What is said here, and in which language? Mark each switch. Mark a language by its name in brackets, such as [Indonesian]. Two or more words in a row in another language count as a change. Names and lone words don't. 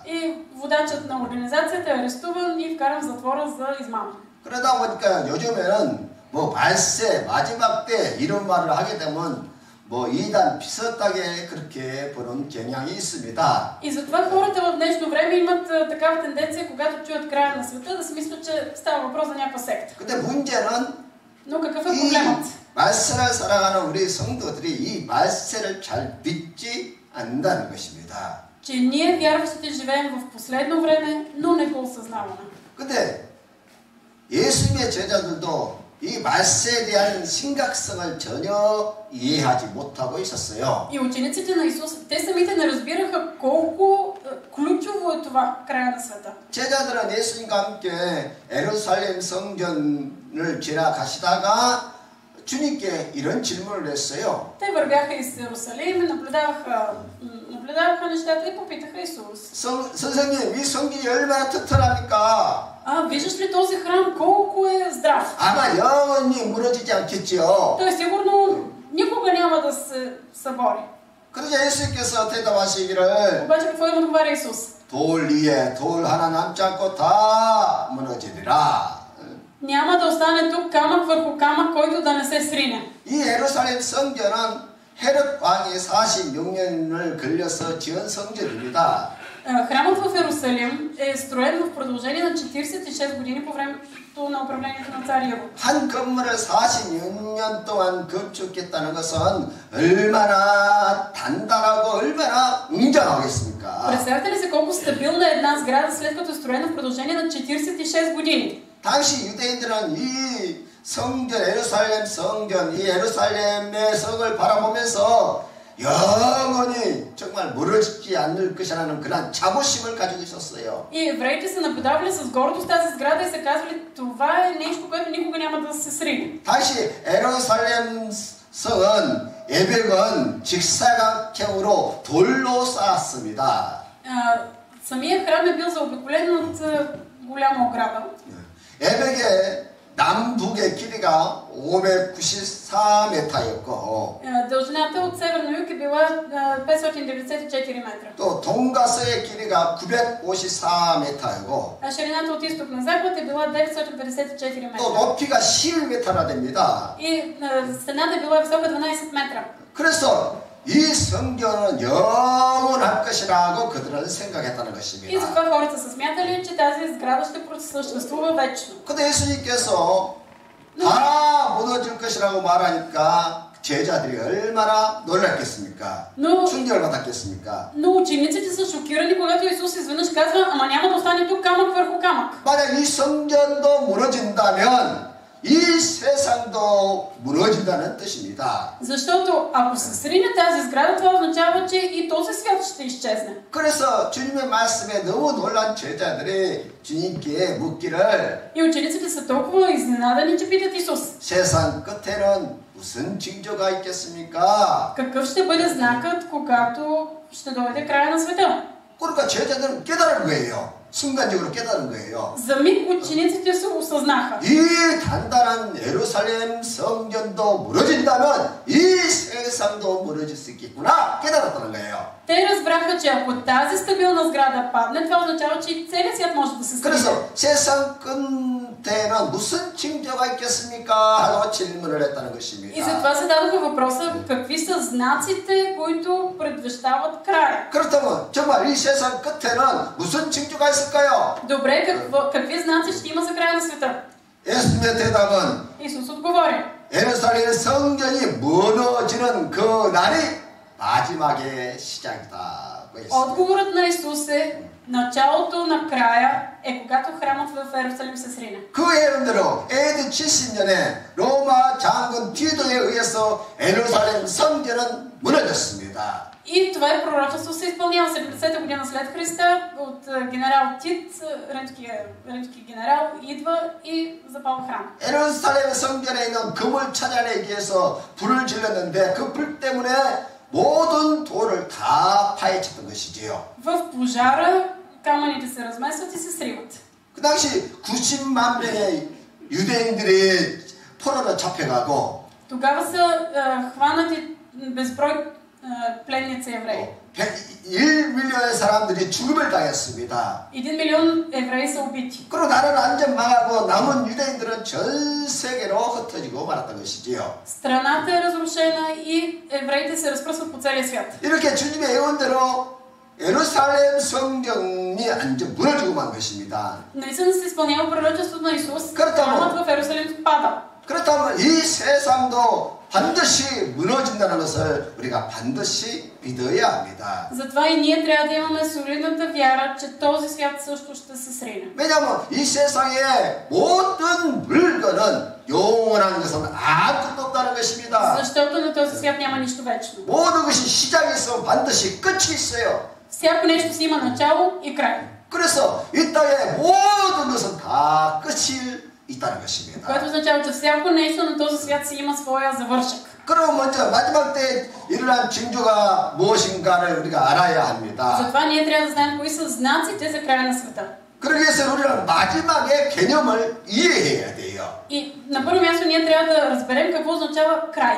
[Bulgarian] И водачът на организацията е арестуван и вкаран в затвора за измама. [Korean] 그러다 보니까 요즘에는 뭐 말세 마지막 때 이런 말을 하게 되면 뭐 이단 비슷하게 그렇게 보는 경향이 있습니다. [Bulgarian] И затова хората в днешно време имат такава тенденция, когато чуят края на света, да си мислят, че става въпрос за някаква секта. [Korean] 근데 문제는 [Bulgarian] Но какъв е проблемът? [Korean] 말세를 살아가는 우리 성도들이 이 말세를 잘 믿지 않는다는 것입니다. [Bulgarian] Че ние вярващите живеем в последно време, но не го осъзнаваме. [Korean] 근데 예수님의 제자들도 이 말세에 대한 심각성을 전혀 이해하지 못하고 있었어요. [Bulgarian] И учениците на Исус, те самите не разбираха колко ключово е това края на света. [Korean] 제자들은 예수님과 함께 예루살렘 성전을 지나가시다가 주님께 이런 질문을 했어요. [Bulgarian] Те вървяха из Иерусалим, наблюдаваха нещата и попитаха Исус. [Korean] 선생님, 이 성전이 얼마나 튼튼합니까? [Bulgarian] Виждаш ли този храм колко е здрав? [Korean] 아마 영원히 무너지지 않겠지요. [Bulgarian] Той сигурно никога няма да се събори. [Korean] 그러자 예수님께서 대답하시기를 [Bulgarian] Обаче какво им отговаря Исус? [Korean] 돌 위에 돌 하나 남지 않고 다 무너지리라. [Bulgarian] Няма да остане тук камък върху камък, който да не се срине. [Korean] 이 예루살렘 성전은 헤롯 왕이 46년을 걸려서 지은 성전입니다. [Bulgarian] Храмът в Иерусалим е строен в продължение на 46 години по времето на управлението на цар Ирод. [Korean] 한 건물을 46년 동안 건축했다는 것은 얼마나 단단하고 얼마나 웅장하겠습니까? [Bulgarian] Представете ли се колко стабилна е една сграда, след като е строена в продължение на 46 години? [Korean] 당시 유대인들은 이 성전, 예루살렘 성전, 이 예루살렘의 성을 바라보면서 영원히 정말 무너지지 않을 것이라는 그런 자부심을 가지고 있었어요. [Bulgarian] И евреите са наблюдавали с гордост тази сграда и са казвали, това е нещо, което никога няма да се срине. [Korean] 다시 예루살렘 성은 예벽은 직사각형으로 돌로 쌓았습니다. [Bulgarian] Самия храм е бил заобиколен от голяма ограда. [Korean] 예벽의 남북의 길이가 594m였고 [Bulgarian] дължината от север на юг е била 594 метра. [Korean] 또 동가서의 길이가 954m이고 [Bulgarian] А ширината от изток на запад е била 954 метра. [Korean] 또 높이가 11m나 됩니다. [Bulgarian] И стената е била висока 12 метра. [Korean] 그래서 이 성전은 영원할 것이라고 그들은 생각했다는 [Bulgarian] И [Korean] 것입니다. [Bulgarian] затова хората са смятали, че тази сграда ще съществува вечно. [Korean] 근데 예수님께서 다 무너질 것이라고 말하니까 제자들이 얼마나 놀랐겠습니까? 충격을 받았겠습니까? [Bulgarian] Но учениците са шокирани, когато Исус изведнъж казва, ама няма да остане тук камък върху камък. [Korean] 만약 이 성전도 무너진다면 이 세상도 무너진다는 뜻입니다. [Bulgarian] Защото ако се срине тази сграда, това означава, че и този свят ще изчезне. [Korean] 그래서 주님의 말씀에 너무 놀란 제자들이 주님께 묻기를 [Bulgarian] И учениците са толкова изненадани, че питат Исус. [Korean] 세상 끝에는 무슨 징조가 있겠습니까? [Bulgarian] Какъв ще бъде знакът, когато ще дойде края на света. [Korean] 그러니까 제자들은 깨달은 거예요. 순간적으로 깨달은 거예요. [Bulgarian] За миг учениците се осъзнаха. [Korean] 이 단단한 예루살렘 성전도 무너진다면 이 세상도 무너질 수 있겠구나 깨달았다는 거예요. [Bulgarian] Те разбраха, че ако тази стабилна сграда падне, това означава, че и целият свят може да се срине. [Korean] 그래서 세상 끝에는 무슨 징조가 있겠습니까? 하고 질문을 했다는 [Bulgarian] И [Korean] 것입니다. [Bulgarian] затова се дадоха въпроса, какви са знаците, които предвещават края. [Korean] 그렇다면 정말 이 세상 끝에는 무슨 징조가 있을까요? [Bulgarian] Добре, какви знаци ще има за края на света? [Korean] 예수님의 대답은 [Bulgarian] Исус отговори. [Korean] 예루살렘 성전이 무너지는 그 날이 마지막의 시작이다. [Bulgarian] Отговорът на Исус е, началото на края е когато храмът в Иерусалим се срине. [Korean] 그 예언대로 AD 70년에 로마 장군 디도에 의해서 예루살렘 성전은 무너졌습니다. [Bulgarian] И това е пророчество се изпълнява 70-та година след Христа от генерал Тит, римски генерал, идва и запалва храм. [Korean] 예루살렘 성전에 있는 금을 찾아내기 위해서 불을 질렀는데 그 불 때문에 모든 돌을 다 파헤쳤던 것이지요. [Bulgarian] В пожара камъните се разместват и се сриват. [Korean] 그 당시 90만 명의 유대인들이 포로로 잡혀가고 [Bulgarian] Тогава са хванати безброй пленници евреи. [Korean] 101밀리언의 사람들이 죽음을 당했습니다. [Bulgarian] 1 милион евреи са убити. [Korean] 그리고 나라는 완전 망하고 남은 유대인들은 전 세계로 흩어지고 말았던 것이지요. [Bulgarian] Страната е разрушена и евреите се разпръсват по целия свят. [Korean] 이렇게 주님의 예언대로 예루살렘 성전이 완전 무너지고 만 것입니다. [Bulgarian] Наистина се изпълнява пророчеството на Исус. [Korean] 그렇다면 [Bulgarian] Храмът в Иерусалим пада. [Korean] 그렇다면 이 세상도 반드시 무너진다는 것을 우리가 반드시 믿어야 합니다. [Bulgarian] Затова и ние трябва да имаме солидната вяра, че този свят също ще се срине. [Korean] 왜냐하면 이 세상의 모든 물건은 영원한 것은 아무것도 없다는 것입니다. [Bulgarian] Защото на този свят няма нищо вечно. [Korean] 모든 것이 시작이 있으면 반드시 끝이 있어요. [Bulgarian] Всяко нещо си има начало и край. [Korean] 그래서 이 땅의 모든 것은 다 끝이 있다는 것입니다. [Bulgarian] Което означава, че всяко нещо на този свят си има своя завършък. [Korean] 그럼 먼저 마지막 때 일어난 징조가 무엇인가를 우리가 알아야 합니다. [Bulgarian] Затова ние трябва да знаем кои са знаците за края на света. [Korean] 그러기 위해서 우리는 마지막의 개념을 이해해야 돼요. [Bulgarian] И на първо място ние трябва да разберем какво означава край.